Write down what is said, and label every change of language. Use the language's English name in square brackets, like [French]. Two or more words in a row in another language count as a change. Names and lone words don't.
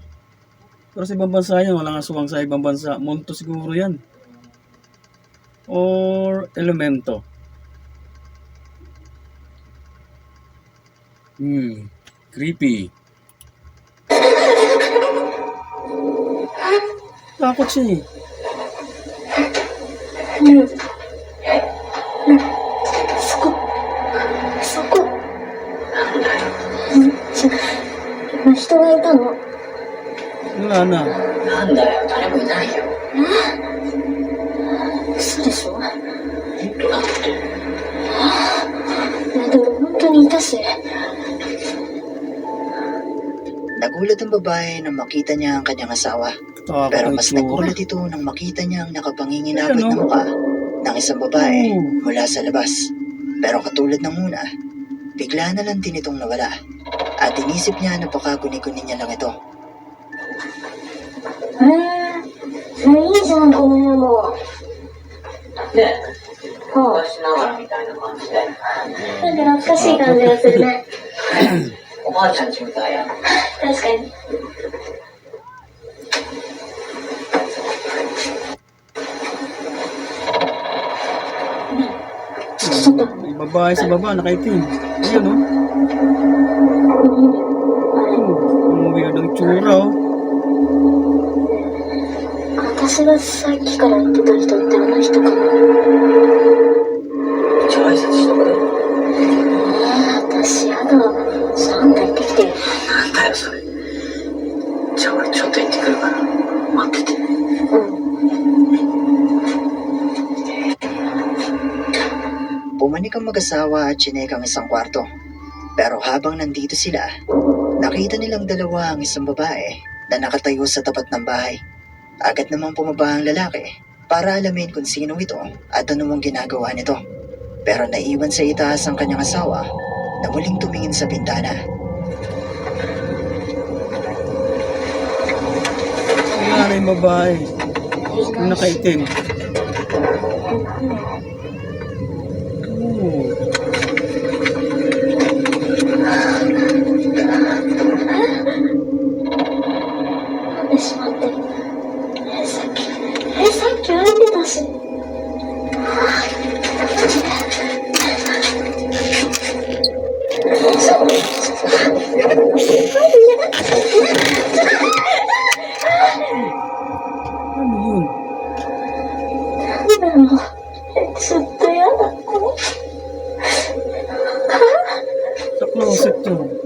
[Filipino] Pero sa ibang bansa yan, walang aswang sa ibang bansa. Munto siguro yan. or elemento? Creepy. Takot siya eh. [Japanese] そこ。今人がいたの。 [Filipino] Wala na. [Japanese] なんだよ、誰もいないよ。嘘でしょ。本当だって。でも本当にいたし。 [Filipino] Nagulat ang babae nang makita niya ang kanyang asawa. Takot Pero ang mas itsura. nagulat ito nang makita niya ang nakapanginginabot Ayan, na oh. mukha ng isang babae Oh. mula sa labas. Pero katulad ng una, bigla na lang din itong nawala. At inisip niya na baka guni-guni niya lang ito. [Japanese] いいじゃん、この部屋も。ね、は昔ながらみたいな感じで。あ、なんか懐かしい感じがするね。おばあちゃんちみたいや。確かに。ちょっと。 [Filipino] May babae sa baba, nakaitim. Ayan oh. Ang weird ang itsura oh. [Japanese] 私がさっきから言ってた人ってあの人かな。一応挨拶しとく。私やだ。ちょっとあんた行ってきてよ。なんだよ、それ。じゃあ俺ちょっと行ってくるから。待ってて。 [Filipino] Pumanik ang mag-asawa at chinek ang isang kwarto. Pero habang nandito sila, nakita nilang dalawa ang isang babae na nakatayo sa tapat ng bahay. Agad namang pumaba ang lalaki para alamin kung sino ito at ano ang ginagawa nito. Pero naiwan sa itaas ang kanyang asawa na muling tumingin sa bintana. Wala na yung babae. Yung nakaitim. Oh. [Japanese] なんでしまってる。さっき歩いてたし。 [Filipino] Ano yun? [Japanese] なんだろう。ちょっとやだ。 [Filipino] Sa closet yun.